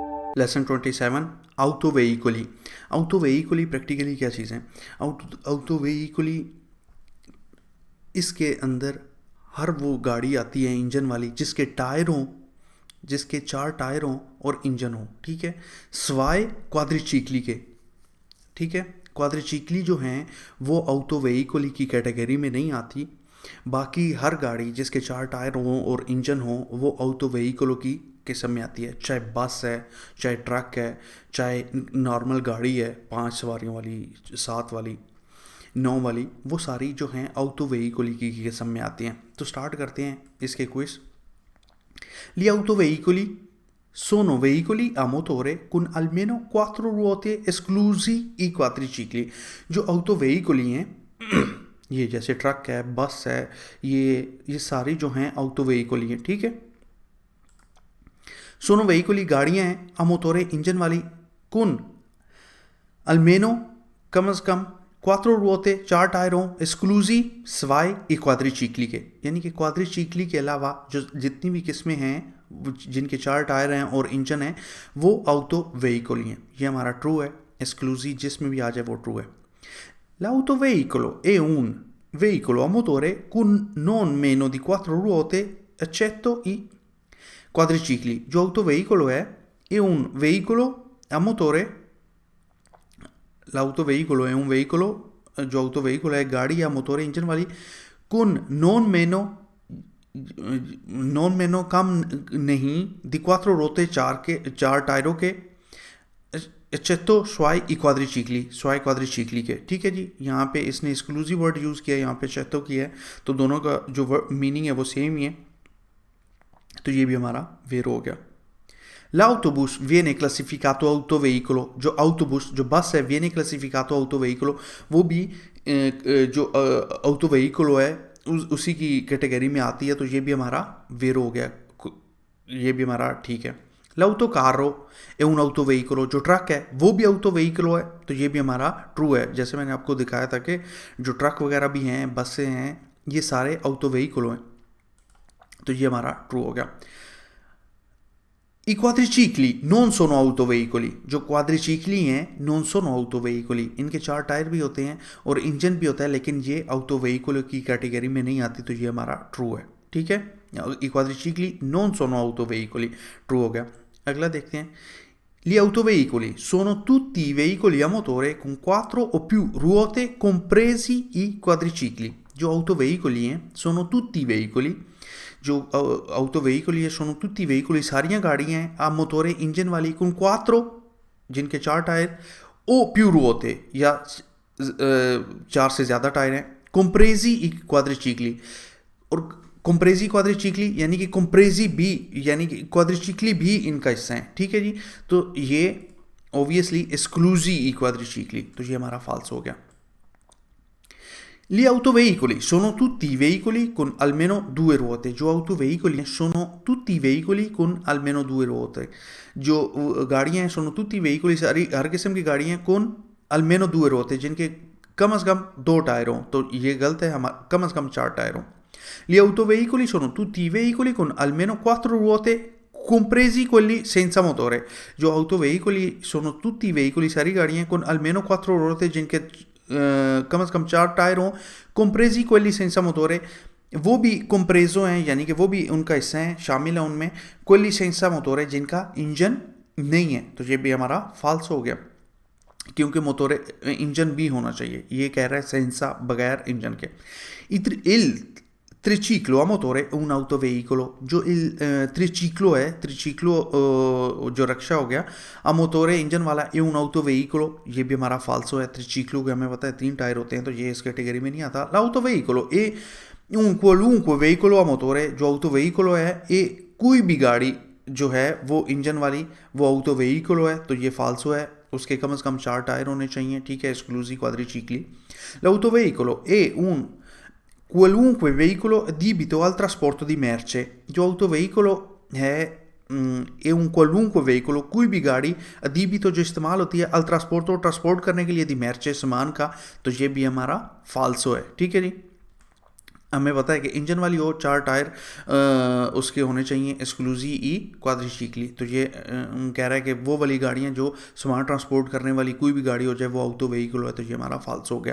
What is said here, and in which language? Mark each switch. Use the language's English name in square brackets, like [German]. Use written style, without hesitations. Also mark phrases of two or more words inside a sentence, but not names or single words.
[Hindi] लेसन 27 [Italian] auto veicoli। auto veicoli [Hindi] प्रैक्टिकली क्या चीज़ है? [Italian] auto veicoli [Hindi] इसके अंदर हर वो गाड़ी आती है इंजन वाली जिसके टायर हों, जिसके 4 टायर हों और इंजन हो, ठीक है, [Italian] salvo quadricicli [Hindi] के, ठीक है। क्वाड्रिचिक्ली जो हैं वो [English] auto vehicle [Hindi] की कैटेगरी में नहीं आती। बाकी हर गाड़ी जिसके 4 टायर हों और इंजन हो वो [English] auto vehicles [Hindi] की किस्म में आती है, चाहे बस है, चाहे ट्रक है, चाहे नॉर्मल गाड़ी है 5 सवारियों वाली, 7 वाली, 9 वाली, वो सारी जो हैं [English] auto vehicle [Hindi] की किस्म में आती हैं। तो स्टार्ट करते हैं इसके क्विज। [Italian] Gli autoveicoli sono veicoli a motore con almeno 4 ruote esclusi i quadricicli। [Hindi] जो ऑटो वेहिकली हैं ये जैसे ट्रक है, बस है, ये सारी जो हैं ऑटो वेहिकली हैं, ठीक है। [Italian] sono veicoli [Hindi] गाड़ियाँ हैं, [Italian] a motore [Hindi] इंजन वाली, [Italian] con almeno [Hindi] कम से कम 4 ruote 4 टायरों, esclusi [Italian] salvo i quadricicli [Hindi] के, यानी कि क्वाड्रिचिक्ली के अलावा जो जितनी भी किस्में हैं जिनके 4 टायर हैं और इंजन है वो [English] auto vehicle [Hindi] हैं। ये हमारा ट्रू है, esclusi जिसमें भी आ जाए वो ट्रू है। [Italian] L'autoveicolo è un veicolo a motore con non meno di 4 ruote eccetto i quadricicli। जो autoveicolo è un veicolo a motore, l'autoveicolo è un veicolo, [Hindi] जो autoveicolo है गाड़ी [Italian] a motore [Hindi] इंजन वाली, [Italian] con non meno [Hindi] कम नहीं, [Italian] di 4 ruote [Hindi] 4 टायरों के, [Italian] eccetto salvo i quadricicli, salvo quadricicli [Hindi] के, ठीक है जी। यहाँ पे इसने [English] exclusive word use [Hindi] किया, यहाँ पे एक्सेप्टो किया है, तो दोनों का जो मीनिंग है वो सेम ही है, तो ये भी हमारा वेरो हो गया। [Italian] L'autobus viene classificato autoveicolo, [Hindi] जो autobus जो बस है [Italian] viene classificato autoveicolo, [Hindi] वो भी जो autoveicolo है उसी की कैटेगरी में आती है, तो ये भी हमारा वेरो हो गया, ये भी हमारा ठीक है। [Italian] L'autocarro è un autoveicolo, [Hindi] जो ट्रक है वो भी autoveicolo है, तो ये भी हमारा ट्रू है। जैसे मैंने आपको दिखाया था कि जो ट्रक वगैरह भी हैं, बसें हैं, ये सारे autoveicolo हैं, तो ये हमारा ट्रू हो गया। [Italian] I quadricicli non sono autoveicoli, जो क्वाड्रिचिक्ली हैं non sono autoveicoli, [Hindi] इनके 4 टायर भी होते हैं और इंजन भी होता है, लेकिन ये autoveicolo की कैटेगरी में नहीं आती, तो ये हमारा ट्रू है, ठीक है। [Italian] I quadricicli non sono autoveicoli, [Hindi] ट्रू हो गया। अगला देखते हैं। [Italian] Gli autoveicoli sono tutti i veicoli a motore con 4 o più ruote compresi i quadricicli। जो autoveicoli हैं sono tutti i veicoli, जो ऑटो वेहिकली है sono tutti i veicoli, [Hindi] सारियाँ गाड़ियाँ हैं, [Italian] a motore [Hindi] इंजन वाली, [Italian] con 4 [Hindi] जिनके 4 टायर, [Italian] o più ruote [Hindi] या 4 से ज़्यादा टायर हैं, [Italian] compresi i quadricicli, [Hindi] और [Italian] compresi quadricicli [Hindi] यानी कि compresi भी, यानी कि quadricicli भी इनका हिस्सा है, ठीक है जी। तो ये obviously [Italian] esclusi i quadricicli, [Hindi] तो ये हमारा false हो गया। [Italian] Gli autoveicoli sono tutti i veicoli con almeno 2 ruote, जो autoveicoli sono tutti i veicoli con almeno 2 ruote, [Hindi] जो गाड़ियाँ हैं [Italian] sono tutti i veicoli, [Hindi] सारी हर किस्म की गाड़ियाँ [Italian] con almeno 2 ruote, [Hindi] जिनके कम से कम 2 टायर हों, तो ये गलत है, हमारा कम से कम 4 टायर हों। [Italian] Gli autoveicoli sono tutti i veicoli con almeno 4 ruote compresi quelli senza motore, जो autoveicoli sono tutti i veicoli, [Hindi] सारी गाड़ियाँ [Italian] con almeno 4 ruote, [Hindi] जिनके कम से कम 4 टायर हों, [Italian] compresi quelli senza motore, [Hindi] वो भी compreso हैं, यानी कि वो भी उनका हिस्सा है, शामिल है उनमें, [Italian] quelli senza motore [Hindi] जिनका इंजन नहीं है, तो ये भी हमारा फाल्स हो गया, क्योंकि मोटोरे इंजन भी होना चाहिए, ये कह रहा है सेंसा, बगैर इंजन के। [Italian] Il triciclo a motore è un autoveicolo, [Hindi] जो triciclo है, triciclo जो रक्षा हो गया, [Italian] a motore [Hindi] इंजन वाला, [Italian] è un autoveicolo, [Hindi] ये भी हमारा फाल्सो है। triciclo के हमें पता है 3 टायर होते हैं, तो ये इस कैटेगरी में नहीं आता। [Italian] l'autoveicolo è un qualunque veicolo a motore, [Hindi] जो autoveicolo है, e कोई भी गाड़ी जो है वो इंजन वाली, वो autoveicolo है, तो ये फाल्सो है, उसके कम से कम 4 टायर होने चाहिए, ठीक है, [Italian] esclusi quadricicli। l'autoveicolo è un qualunque veicolo adibito al trasporto di merce, जो autoveicolo है un qualunque veicolo, [Hindi] कोई भी गाड़ी, adibito जो इस्तेमाल होती है, [Italian] al trasporto [Hindi] ट्रांसपोर्ट करने के लिए, [Italian] di merce [Hindi] सामान का, तो ये भी हमारा फाल्सो है, ठीक है जी। हमें पता है कि इंजन वाली हो 4 टायर उसके होने चाहिए [Italian] esclusi i quadricicli. [Hindi] तो ये कह रहा है कि वो वाली गाड़ियाँ जो सामान ट्रांसपोर्ट करने वाली कोई भी गाड़ी हो, चाहे वो [English] auto vehicle [Hindi] हो, तो ये हमारा फाल्स हो गया।